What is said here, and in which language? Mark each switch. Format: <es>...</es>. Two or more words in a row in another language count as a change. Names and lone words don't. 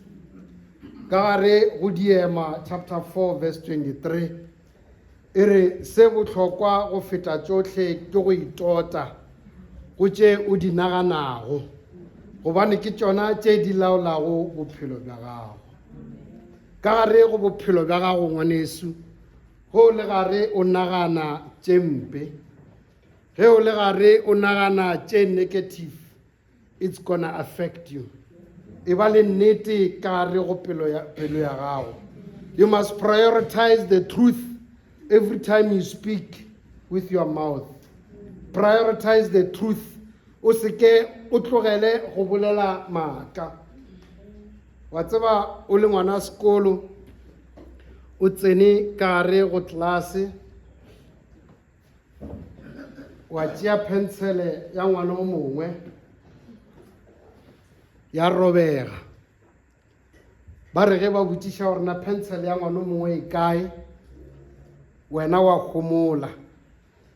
<nso>ka gare go Diema chapter 4 verse 23 e re se bohlokwa go feta tšohle ke go itota go tše o di naganago gobane ke tšona tše di laolago bophelo bja gago ka gare go bophelo bja gago ngwaneso go le gare o nagana tše mpe ge o le gare o nagana tše negative</nso> <en>it's gonna affect you</en> <nso>e ba le nnete ka gare go pelo ya gago</nso> <en>you must prioritize the truth every time you speak with your mouth prioritize the truth</en> <nso>o se ke o tlogele go bolela maaka wa tseba o le ngwana sekolo o tsene ka gare go tlase wa tšea pentsele ya ngwana o mongwe ya robega ba re ge ba botšiša gore na pentsele ya ngwana o mongwe e kae wena wa gomola</nso>